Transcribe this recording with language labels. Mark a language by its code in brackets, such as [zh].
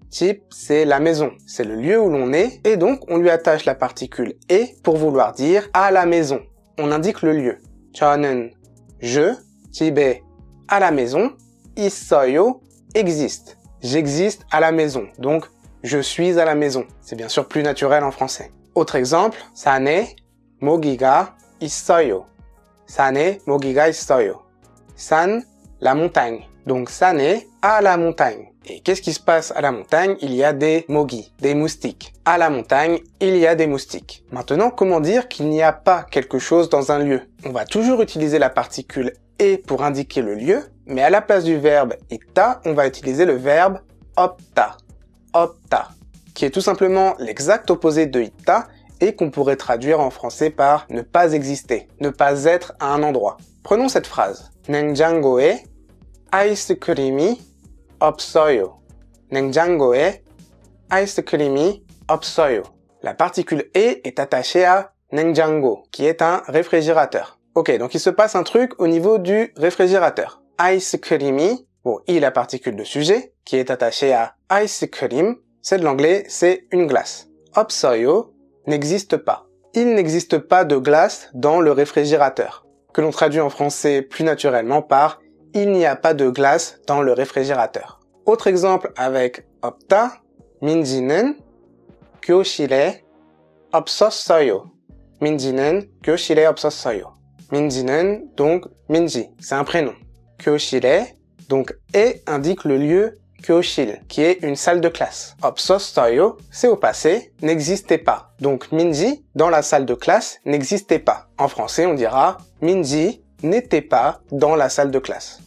[fr] 집, c'est la maison, c'est le lieu où l'on est, et donc on lui attache la particule « e » pour vouloir dire « à la maison ». On indique le lieu. [ko] 저는, [fr] je, [ko] 집에, [fr] à la maison, [ko] 있어요, [fr] existe. J'existe à la maison, donc je suis à la maison. C'est bien sûr plus naturel en français. Autre exemple, [ko] 산에 모기가 있어요. 산에 모기가 있어요. 산, [fr] la montagne. Donc 산에, à la montagne. Et qu'est-ce qui se passe à la montagne? Il y a des mogi, des moustiques. À la montagne, il y a des moustiques. Maintenant, comment dire qu'il n'y a pas quelque chose dans un lieu? On va toujours utiliser la particule « e » pour indiquer le lieu, mais à la place du verbe « itta », on va utiliser le verbe « opta ». Opta, qui est tout simplement l'exact opposé de « itta » et qu'on pourrait traduire en français par « ne pas exister », ne pas être à un endroit. Prenons cette phrase. [ko] 냉장고에 아이스크림이 없어요. 냉장고에 아이스크림이 없어요. [fr] La particule e est attachée à 냉장고, qui est un réfrigérateur. Ok, donc il se passe un truc au niveau du réfrigérateur. 아이스크림이, bon, i la particule de sujet, qui est attachée à 아이스크림, c'est de l'anglais, c'est une glace. 없어요 n'existe pas. Il n'existe pas de glace dans le réfrigérateur, que l'on traduit en français plus naturellement par il n'y a pas de glace dans le réfrigérateur. Autre exemple avec opta, [ko] 민지는 교실에 없었어요. 민지는 교실에 없었어요. [fr] 민지는, donc, 민지, c'est un prénom. 교실에, donc, et indique le lieu 교실, qui est une salle de classe. 없었어요, c'est au passé, n'existait pas. Donc, 민지, dans la salle de classe, n'existait pas. En français, on dira 민지 n'était pas dans la salle de classe.